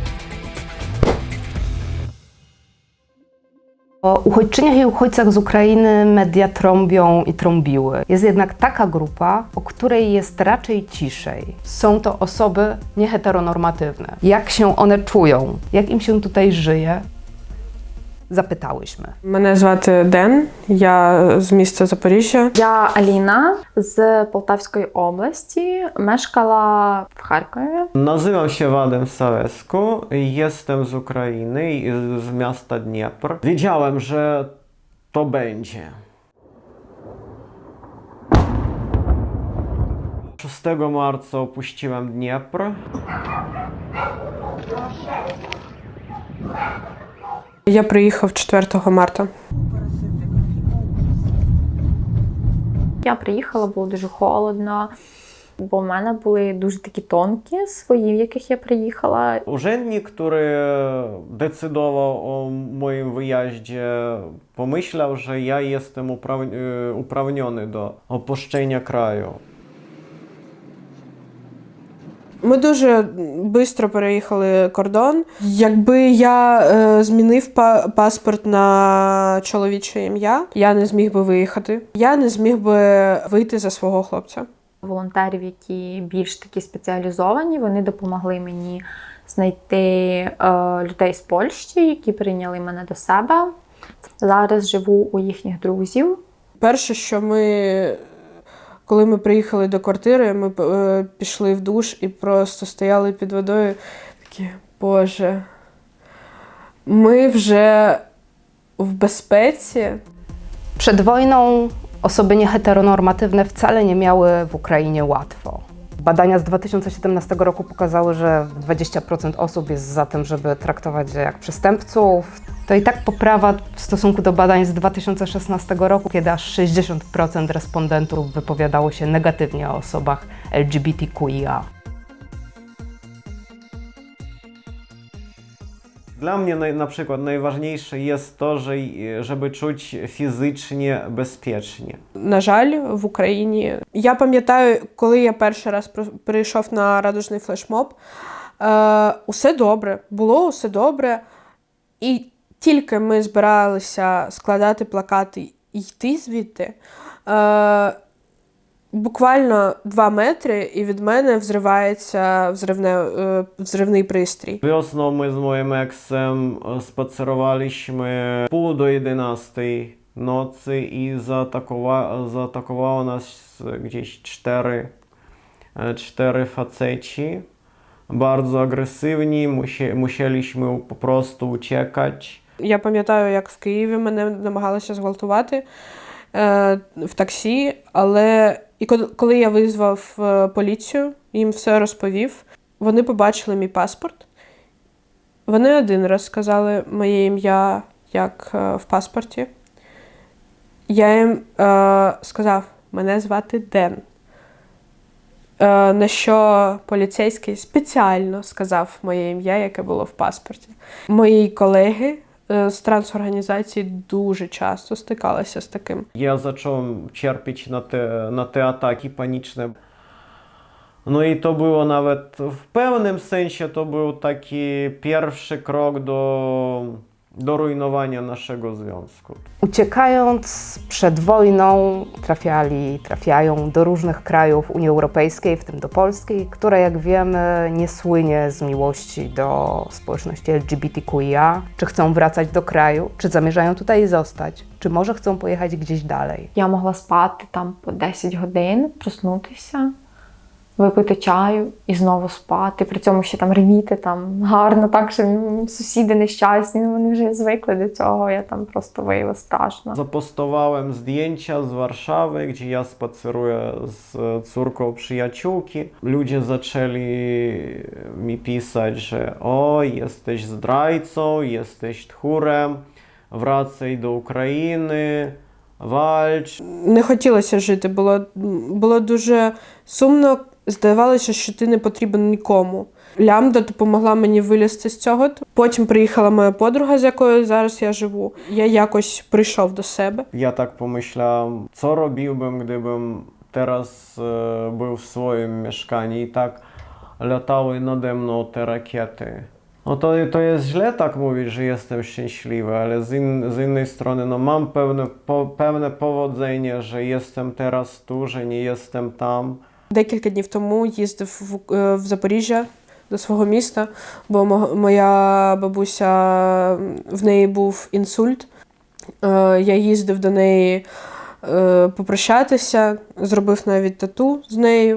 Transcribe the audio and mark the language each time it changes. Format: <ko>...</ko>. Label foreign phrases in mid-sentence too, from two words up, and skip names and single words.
<pl>O uchodźczyniach i uchodźcach z Ukrainy media trąbią i trąbiły. Jest jednak taka grupa, o której jest raczej ciszej. Są to osoby nieheteronormatywne. Jak się one czują? Jak im się tutaj żyje?</pl> <uk>Запиталися. Мене звати Ден, я з міста Запоріжжя. Я Аліна з Полтавської області, мешкала</uk> <pl>w Charkowie. Nazywam się Wadym Sałesku, jestem z Ukrainy, z miasta Dniepr. Wiedziałem, że to będzie. 6 marca opuściłem Dniepr.</pl> <uk>Я приїхав 4 марта. Я приїхала, було дуже холодно, бо в мене були дуже такі тонкі свої, в яких я приїхала.</uk> <pl>Urzędnik, który decydował o moim wyjeździe, pomyślał, że ja jestem uprawniony do opuszczenia kraju.</pl> <uk>Ми дуже швидко переїхали кордон. Якби я змінив паспорт на чоловіче ім'я, я не зміг би виїхати. Я не зміг би вийти за свого хлопця. Волонтерів, які більш такі спеціалізовані, вони допомогли мені знайти людей з Польщі, які прийняли мене до себе. Зараз живу у їхніх друзів. Перше, що коли ми приїхали до квартири, ми пішли в душ і просто стояли під водою. Такі, Боже, ми вже</uk> <pl>w bezpiece. Przed wojną osoby nieheteronormatywne wcale nie miały w Ukrainie łatwo. Badania z 2017 roku pokazały, że 20% osób jest za tym, żeby traktować je jak przestępców. To i tak poprawa w stosunku do badań z 2016 roku, kiedy aż 60% respondentów wypowiadało się negatywnie o osobach LGBTQIA. Dla mnie na przykład najważniejsze jest to, żeby czuć się fizycznie bezpiecznie.</pl> <uk>На жаль, в Україні. Я пам'ятаю, коли я перший раз прийшов на радужний флешмоб, усе добре, було усе добре. І тільки ми збиралися складати плакати і йти звідти, буквально 2 метри, і від мене взривається взривний пристрій.</uk> <pl>Wiosną my z moim eksem spacerowaliśmy pół do 11 nocy i zaatakowało nas gdzieś 4 faceci. Bardzo agresywni, musieliśmy po prostu uciekać.</pl> <uk>Я пам'ятаю, як в Києві мене намагалися зґвалтувати в таксі, але коли я визвав поліцію, їм все розповів, вони побачили мій паспорт. Вони один раз сказали моє ім'я, як в паспорті. Я їм сказав, мене звати Ден. На що поліцейський спеціально сказав моє ім'я, яке було в паспорті. Мої колеги</uk> <pl>z transorganizacji</pl> <uk>дуже часто стикалися з таким.</uk> <pl>Ja zacząłem cierpieć na te ataki paniczne. No i to było nawet w pewnym sensie to był taki pierwszy krok do rujnowania naszego związku. Uciekając przed wojną trafiają do różnych krajów Unii Europejskiej, w tym do Polski, która, jak wiemy, nie słynie z miłości do społeczności LGBTQIA. Czy chcą wracać do kraju? Czy zamierzają tutaj zostać? Czy może chcą pojechać gdzieś dalej?</pl> <uk>Я могла спати там по 10 годин, проснутися, випити чаю і знову спати. При цьому ще там ревіти, там гарно так, що сусіди нещасні, вони вже звикли до цього, я там просто виявила страшно.</uk> <pl>Zapostowałem zdjęcia z Warszawy, gdzie ja spaceruję z córką przyjaciółki. Ludzie zaczęli mi pisać, że o, jesteś zdrajcą, jesteś tchórem, wracaj do Ukrainy, walcz.</pl> <uk>Не хотілося жити, було дуже сумно, здавалося, що ти не потрібен нікому. Лямбда допомогла мені вилізти з цього. Потім приїхала моя подруга, з якою зараз я живу. Я якось прийшов до себе.</uk> <pl>Ja tak pomyślałem, co robiłbym, gdybym teraz był w swoim mieszkaniu i tak latały nade mną te rakiety. No to jest źle tak mówić, że jestem szczęśliwy, ale z innej strony no mam pewne powodzenie, że jestem teraz tu, że nie jestem tam.</pl> <uk>Декілька днів тому їздив в Запоріжжя до свого міста, бо моя бабуся, в неї був інсульт. Я їздив до неї попрощатися, зробив навіть тату з нею.</uk>